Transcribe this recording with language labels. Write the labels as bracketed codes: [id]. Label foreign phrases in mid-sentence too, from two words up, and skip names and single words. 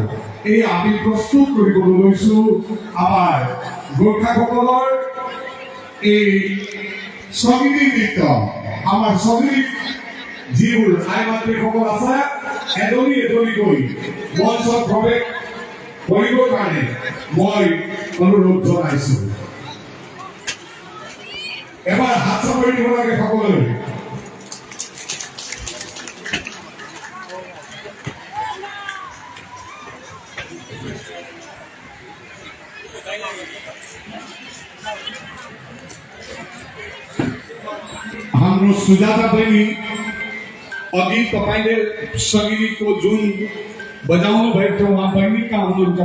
[as] এই আমি প্ৰস্তুত কৰিবলৈ লৈছোঁ আমাৰ গোৰ্খাসকলৰ এই সঙ্গীত নৃত্য আমাৰ সঙ্গীত যিবোৰ আই মাতৃসকল আছে এজনী এজনীকৈ মঞ্চত প্ৰৱেশ কৰিবৰ কাৰণে মই অনুৰোধ জনাইছো। এবাৰ হাত চাপৰি দিব লাগে সকলোৱে। [ne] हाम्रो सुजाता बहिनी अघि तपाईँले सङ्गीतको जुन बजाउनु भएको थियो उहाँ बहिनी कहाँ हुनुहुन्छ?